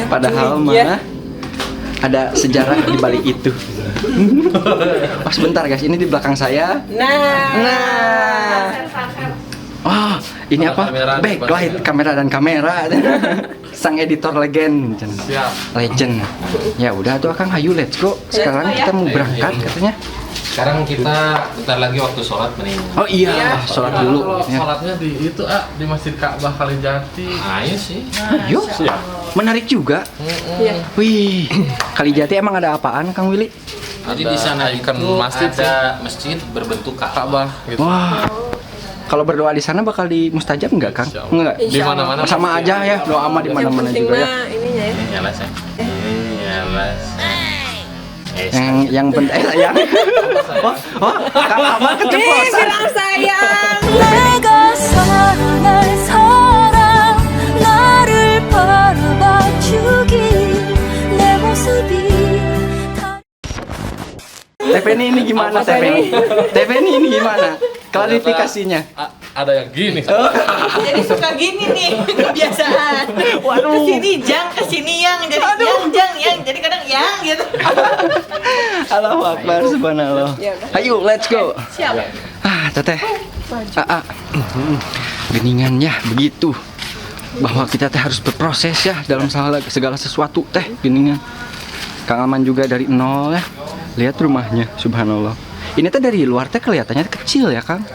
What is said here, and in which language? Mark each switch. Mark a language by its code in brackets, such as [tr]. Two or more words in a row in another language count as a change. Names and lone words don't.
[id] Padahal mah ada sejarah di balik itu. Pas bentar guys, ini di belakang saya. Nah. Oh, ini apa? Kamera, Backlight, kamera dan kamera. Sang editor legend. Siap. Legend. Ya udah tuh Kang, ayo [en] let's go. [id] Sekarang kita mau berangkat katanya. Sekarang kita bentar lagi waktu sholat mending. Oh iya, sholat dulu. Ya. Sholatnya di itu di Masjid Ka'bah Kalijati. Ayo sih. Ayo. Menarik juga. Wih, Kalijati emang ada apaan Kang Willy? Jadi di sana itu masjid ada masjid berbentuk Ka'bah. Ka'bah gitu. Wah. Kalau berdoa di sana bakal dimustajab enggak, Kang? Enggak. Di mana-mana Sama aja ya, doa mah di mana-mana juga ya. Ininya ya. Nyala saya. Nyala. Yang penting sayang. Kang Amal keceplosan. Bilang sayang. [ko] 내가 사랑할 사람 나를 바라봐 주길 내 모습이 [id] TVN ini gimana TVN? TVN ini gimana? Klarifikasinya. Ada yang gini. Jadi suka gini nih kebiasaan. Waduh. Kesini jang, kesini yang, jadi yang, jadi kadang yang gitu. [ar] الله أكبر، سبحان الله. [id] Ayo, [en] let's go. [id] Siap. Teteh. Geningan ya, begitu. Bahwa kita teh harus berproses ya dalam segala sesuatu teh, geningan. Kang Aman juga dari nol ya. Lihat rumahnya, subhanallah. Ini teh dari luar teh kelihatannya kecil ya, Kang.